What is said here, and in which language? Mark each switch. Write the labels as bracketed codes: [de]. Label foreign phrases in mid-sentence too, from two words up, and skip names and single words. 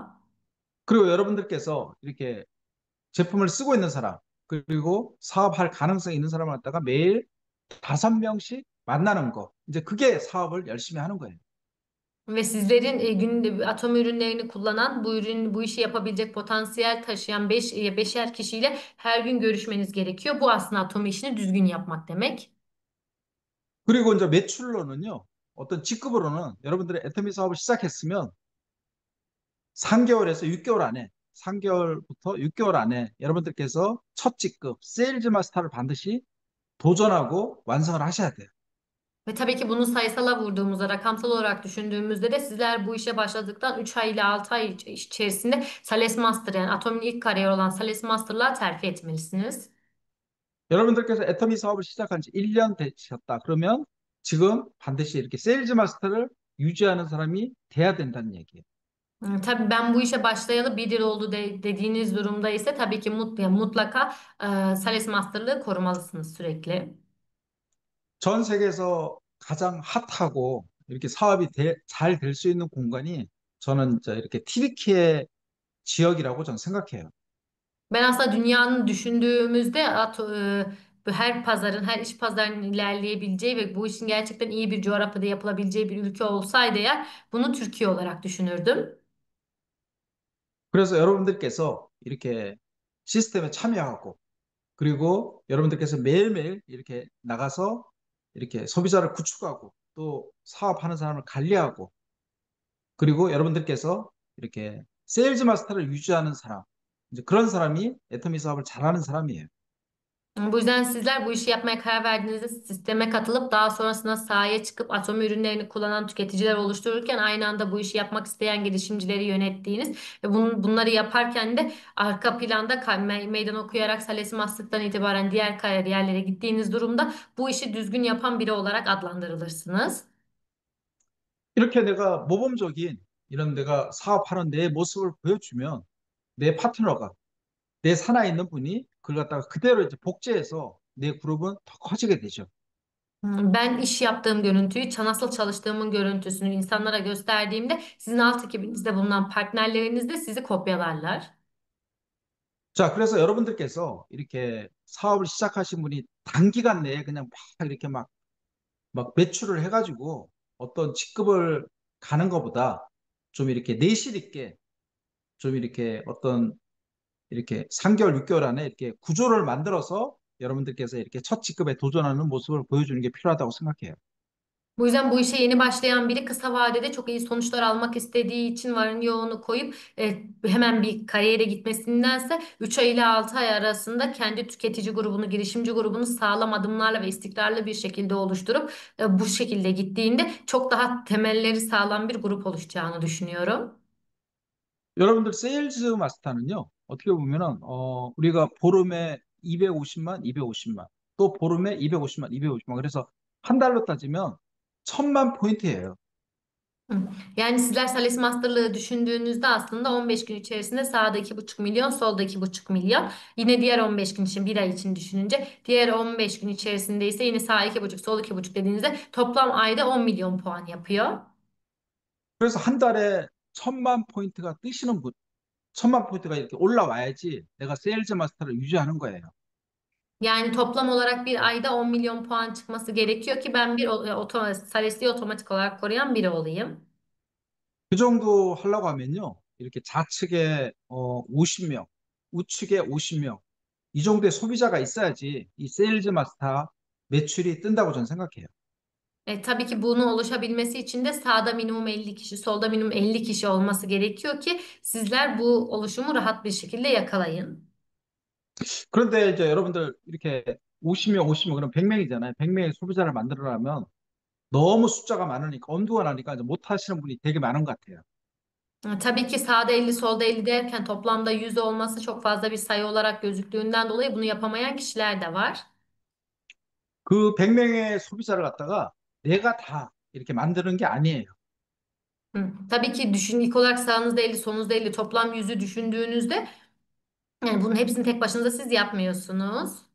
[ko] 그리고 여러분들께서 이렇게 제품을 쓰고 있는 사람, 그리고 사업할 가능성이 있는 사람을 갖다가 매일 5명씩 만나는 거. 이제 그게 사업을 열심히 하는 거예요. [tr] Ve sizlerin günde atom ürünlerini kullanan, bu işi yapabilecek potansiyel taşıyan beşer kişiyle her gün görüşmeniz gerekiyor. Bu aslında atom işini düzgün yapmak demek. [ko] 그리고 이제 매출로는요, 어떤 직급으로는 여러분들의 애터미 사업을 시작했으면 3개월에서 6개월 안에, 3개월부터 6개월 안에 여러분들께서 첫 직급 세일즈 마스터를 반드시 도전하고 완성을 하셔야 돼요. [tr] Ve tabii ki bunu sayısala vurduğumuzda, rakamsal olarak düşündüğümüzde de sizler bu işe başladıktan 3 ay ile 6 ay içerisinde Sales Master, yani Atomi'nin ilk kariyer olan Sales Master'lığa terfi etmelisiniz. [ko] 여러분들께서 애터미 사업을 시작한 지 1년 되셨다. 그러면 지금 반드시 이렇게 세일즈 마스터를 유지하는 사람이 돼야 된다는 얘기예요. [tr] Tabii ben bu işe başlayalı bir yıl oldu dediğiniz durumda ise tabii ki yani mutlaka Sales Master'lığı korumalısınız sürekli. [ko] 전 세계에서 가장 핫하고 이렇게 사업이 잘 될 수 있는 공간이 저는 이렇게 튀르키예 지역이라고 저는 생각해요. [tr] Ben aslında dünyanın düşündüğümüzde her pazarın, her iş pazarının ilerleyebileceği ve bu işin gerçekten iyi bir coğrafyada yapılabileceği bir ülke olsaydı eğer bunu Türkiye olarak düşünürdüm. [ko] 그래서 여러분들께서 이렇게 시스템에 참여하고 그리고 여러분들께서 매일매일 이렇게 나가서 이렇게 소비자를 구축하고 또 사업하는 사람을 관리하고 그리고 여러분들께서 이렇게 세일즈 마스터를 유지하는 사람, 이제 그런 사람이 애터미 사업을 잘하는 사람이에요. [tr] Bu yüzden sizler bu işi yapmaya karar verdiğinizde sisteme katılıp daha sonrasında sahaya çıkıp Atomi ürünlerini kullanan tüketiciler oluştururken aynı anda bu işi yapmak isteyen girişimcileri yönettiğiniz ve bunları yaparken de arka planda meydan okuyarak Sales Master'dan itibaren diğer kariyerlere gittiğiniz durumda bu işi düzgün yapan biri olarak adlandırılırsınız. [ko] 이렇게 내가 모범적인 이런 내가 사업하는 내 모습을 보여주면 내 파트너가 내 산하에 있는 분이 그걸 갖다가 그대로 이제 복제해서 내 그룹은 더 커지게 되죠. [tr] Ben iş yaptığım görüntüyü, nasıl çalıştığımın görüntüsünü insanlara gösterdiğimde sizin alt ekibinizde bulunan partnerleriniz de sizi kopyalarlar. [ko] 자, 그래서 여러분들께서 이렇게 사업을 시작하신 분이 단기간 내에 그냥 막 이렇게 막 매출을 해가지고 어떤 직급을 가는 것보다 좀 이렇게 내실 있게 좀 이렇게 어떤 이렇게 3개월, 6개월 안에 이렇게 구조를 만들어서 여러분들께서 이렇게 첫 직급에 도전하는 모습을 보여주는 게 필요하다고 생각해요. [tr] Bu yüzden bu işe yeni başlayan biri kısa vadede çok iyi sonuçlar almak istediği için varını yoğunu koyup hemen bir kariyere gitmesindense 3 ay ile 6 ay arasında kendi tüketici grubunu, girişimci grubunu sağlam adımlarla ve istikrarlı bir şekilde oluşturup bu şekilde gittiğinde çok daha temelleri sağlam bir grup oluşacağını düşünüyorum. [ko] 여러분들 세일즈 마스터는요, 어떻게 보면은, 우리가 보름에 250만, 250만, 또 보름에 250만, 250만. 그래서 한 달로 따지면 1000만 포인트예요. Hı. [tr] Yani sizler Sales Master'lığı düşündüğünüzde aslında 15 gün içerisinde sağda 2,5 milyon, solda 2,5 milyon. Yine diğer 15 gün için, bir ay için düşününce diğer 15 gün içerisinde ise yine sağ 2,5, sol 2,5 dediğinizde toplam ayda 10 milyon puan yapıyor. [ko] 그래서 한 달에 1000만 포인트가 뜨시는 분, 1000만 포인트가 이렇게 올라와야지 내가 세일즈 마스터를 유지하는 거예요. [tr] Yani toplam olarak bir ayda 10 milyon puan çıkması gerekiyor ki ben bir Sales'i otomatik olarak koruyan biri olayım. [ko] 그 정도 하려고 하면요, 이렇게 좌측에 50명, 우측에 50명, 이 정도의 소비자가 있어야지 이 세일즈 마스터 매출이 뜬다고 저는 생각해요. [tr] Tabii ki bunu oluşabilmesi için de sağda minimum 50 kişi, solda minimum 50 kişi olması gerekiyor ki sizler bu oluşumu rahat bir şekilde yakalayın. [ko] 그런데 이제 여러분들 이렇게 50명, 50명, 그럼 100명이잖아요. 100명의 소비자를 만들어내면 너무 숫자가 많으니까 엄두가 나니까 이제 못 하시는 분이 되게 많은 것 같아요. [tr] Tabii ki sağda 50, solda 50 derken toplamda 100 olması çok fazla bir sayı olarak gözüktüğünden dolayı bunu yapamayan kişiler de var. [ko] 그 100명의 소비자를 갖다가 내가 다 이렇게 만드는 게 아니에요. [tr] Tabii ki ilk olarak sağınızda 50, solunuzda 50 toplam 100'ü düşündüğünüzde yani bunun hepsini tek başınıza siz yapmıyorsunuz.